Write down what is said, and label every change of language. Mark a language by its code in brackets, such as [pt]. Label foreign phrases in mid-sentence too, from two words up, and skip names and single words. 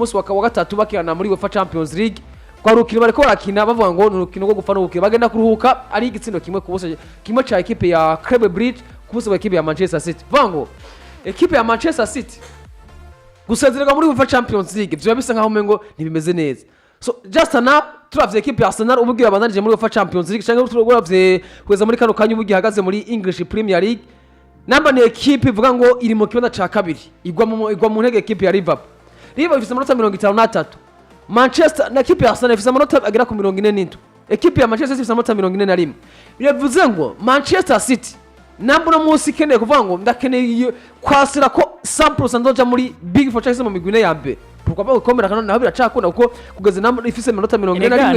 [rn] munsi wa gatatu bakirana muri UEFA Champions League kwa rukino bariko barakina bavuga ngo n'urukino rwo gufana ubukire bagenda kuruhuka ari igitsindo kimwe ku buso kimwe cha ekipe ya Craven Bridge ku buso bwa ekipe ya Manchester City vango ekipe ya Manchester City gusezererwa muri UEFA Champions League byo bisa nkaho mengo ntibimeze neza [en] so just now [rn] turavye ekipe ya Arsenal ububwira abandanije muri UEFA Champions League cyangwa turavye kweza muri kano kanyu ubugiye hagaze muri English Premier League namba ni ekipe ivuga ngo iri mu kibanza ca kabiri igwa mu ntege ekipe ya Liverpool ifite amanota 53 Manchester na ekipe ya Arsenal ifite amanota agera ku 47 ekipe ya Manchester City ifite amanota 41 biravuze ngo Manchester City namba no munsi keneye kuvuga ngo ndakeneye kwasira ko 100% ndoja muri Big Four cyangwa mu migwine ya mbere tukaba gukomera kana naho biracakunda kuko kugeze namba ifite amanota 41